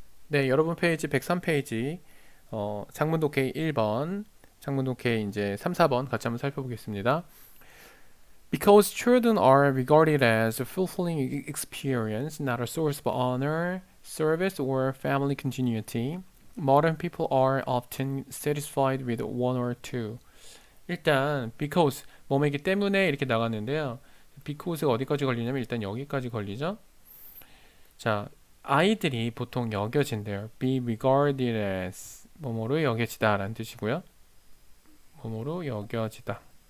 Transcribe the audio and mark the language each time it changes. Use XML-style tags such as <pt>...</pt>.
<ko>네, 여러분 페이지 103페이지 장문독해 1번, 장문독해 이제 3, 4번 같이 한번 살펴보겠습니다.</ko> <en>Because children are regarded as a fulfilling experience, not a source of honor, service, or family continuity, modern people are often satisfied with one or two.</en> <ko>일단 because 뭐뭐이기 때문에 이렇게 나갔는데요. because가 어디까지 걸리냐면 일단 여기까지 걸리죠. 자, 아이들이 보통 여겨진대요.</ko> <en>be regarded as</en> <ko>뭐뭐로 여겨지다 라는 뜻이고요. 뭐뭐로 여겨지다.</ko>